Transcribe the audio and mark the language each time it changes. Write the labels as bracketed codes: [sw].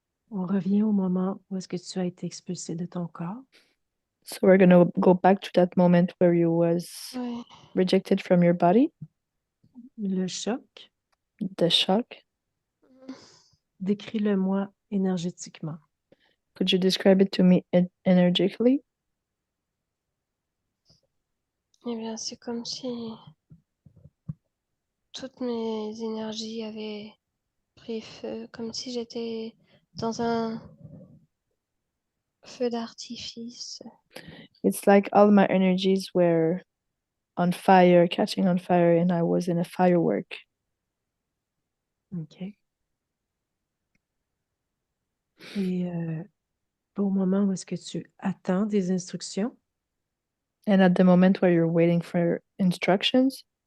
[fr] On revient au moment où est-ce que tu as été expulsé de ton corps. [en] So we're gonna go back to that moment where you was [fr] Oui. [en] rejected from your body, [fr] Le choc, [en] the shock. [fr] décris-le-moi énergétiquement. [en] Could you describe it to me energetically? [fr] Eh bien, c'est comme si toutes mes énergies avaient pris feu, comme si j'étais dans un feu d'artifice. [en] It's like all my energies were on fire, catching on fire, and I was in a firework. OK. [fr] Et au moment où est-ce que tu attends des instructions, [en] And at the moment where you're waiting for instructions,